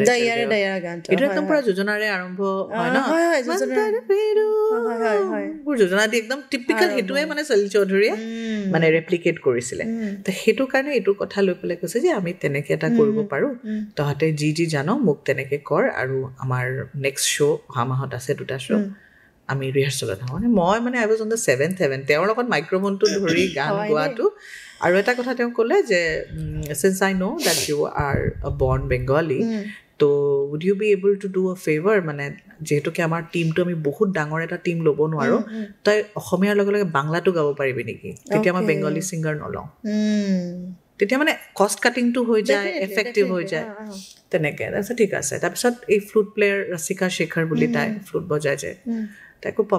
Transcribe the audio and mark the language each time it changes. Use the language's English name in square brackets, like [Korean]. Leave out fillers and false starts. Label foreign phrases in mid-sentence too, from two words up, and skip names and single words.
[Assamese] এইটো একদম পুৰা যোজনাৰে আৰম্ভ হয় ন যোজনা দি একদম টিপিকেল সেইটোৱে মানে সলিল চৌধুৰীয়ে মানে ৰেপ্লিকেট কৰিছিলে তো সেইটো কাৰণে এইটো কথা লৈ পেলাই কৈছে যে আমি তেনেকৈ এটা কৰিব পাৰোঁ তহঁতে যি যি জানো মোক তেনেকৈ কৰ আৰু আমাৰ [English] next show' [Assamese] অহা মাহত আছে 2টা শ্ব' আমি ৰিহাৰ্চেলত হওঁ মানে মই মানে [English] I was on the 7th heaven [Assamese] তেওঁৰ লগত মাইক্ৰফোনটো ধৰি গান গোৱাটো আৰু এটা কথা তেওঁ ক'লে যে [English] since I know that you are a born Bengali [Assamese] তো [English] would you be able to do a favor [Assamese] মানে যেহেতুকে আমাৰ টিমটো আমি বহুত ডাঙৰ এটা টিম ল'ব নোৱাৰোঁ তই অসমীয়াৰ লগে লগে বাংলাটো গাব পাৰিবি নেকি তেতিয়া মই [English] Bengali singer [Assamese] নলওঁ তেতিয়া মানে [English] cost cutting [Assamese] হৈ যায় এফেক্টিভ হৈ যায় তেনেকৈ তাৰপিছত ঠিক আছে তাৰপিছত এই [English] flute player [Assamese] ৰচিকা শেখৰ বুলি তাই ফ্লুট বজাই যায় তাই খুব